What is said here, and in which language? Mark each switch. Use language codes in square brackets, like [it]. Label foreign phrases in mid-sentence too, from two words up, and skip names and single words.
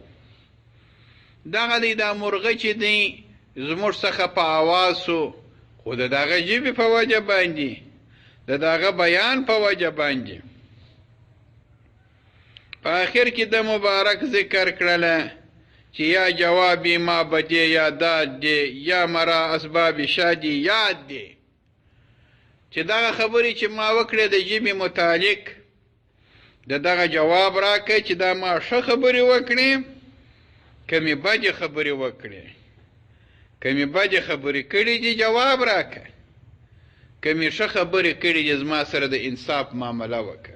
[ps] دغه دی دا مرغه چې دی زموږ څخه په آواز سو، خو د دغه ژبې په وجه باندې، د دغه بیان په وجه باندې. په آخر کې د مبارک ذکر کړله چې [fa] یا جوابی ما بدی یا داد دی، یا مرا اسباب شادی یاد دی. [ps] چې دغه خبرې چې ما وکړې د ژبې متعلق د دغه جواب راکړه چې دا ما ښه خبرې وکړې، کمې بدې خبرې وکړې، کمې بدې خبرې کړې دي جواب راکړه، کمې ښه خبرې کړې دي زما سره د انصاف معامله وکړه.